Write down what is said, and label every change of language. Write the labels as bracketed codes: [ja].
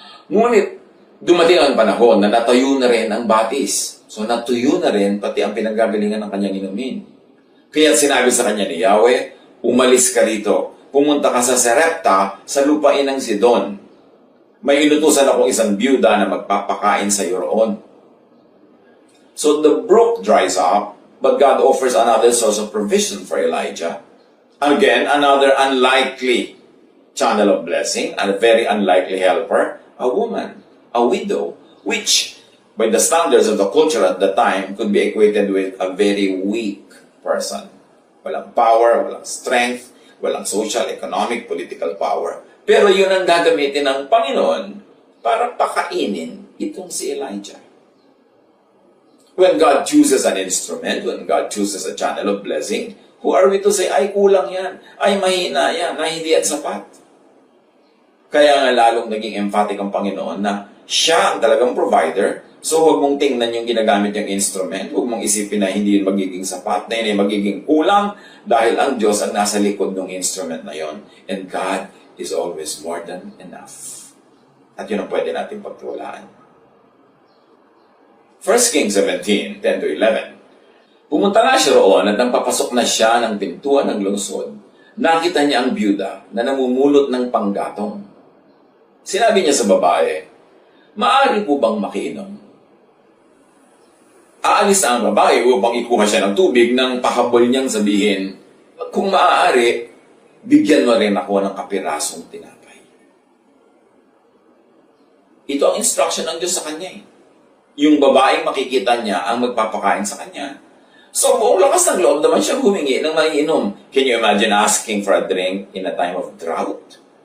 [tl] Ngunit, dumating ang panahon na natayo na rin ang batis. So, natuyo na rin pati ang pinagagalingan ng kanyang inumin. Kaya sinabi sa kanya ni Yahweh, umalis ka rito. Pumunta ka sa Sarepta, sa lupain ng Sidon. May inutusan akong isang byuda na magpapakain sa iyo roon. [en] So the brook dries up, but God offers another source of provision for Elijah. Again, another unlikely channel of blessing, and a very unlikely helper, a woman, a widow, which, by the standards of the culture at the time, could be equated with a very weak person. Walang power, walang strength, walang social, economic, political power. [tl] Pero yun ang gagamitin ng Panginoon para pakainin itong si Elijah. [en] When God chooses an instrument, when God chooses a channel of blessing, who are we to say, [tl] ay kulang yan, ay mahina yan, ay hindi yan sapat? Kaya nga lalong naging emphatic ang Panginoon na siya ang talagang provider, so huwag mong tingnan yung ginagamit yung instrument, huwag mong isipin na hindi yun magiging sapat, na yun ay magiging kulang, dahil ang Diyos ang nasa likod ng instrument na yon. [en] And God is always more than enough. [tl] At yun ang pwede natin pagtuwalaan. 1 Kings 17, 10-11. Pumunta nga siya roon at nang papasok na siya ng pintuan ng lungsod, nakita niya ang byuda na namumulot ng panggatong. Sinabi niya sa babae, maaari po bang makiinom? Aalis na ang babae upang ikuha siya ng tubig nang pahabol niyang sabihin, kung maaari, bigyan mo rin ako ng kapirasong tinapay. Ito ang instruction ng Diyos sa kanya eh. Yung babaeng makikita niya ang magpapakain sa kanya. So, buong lakas ng loob naman siya humingi ng maiinom. [en] Can you imagine asking for a drink in a time of drought?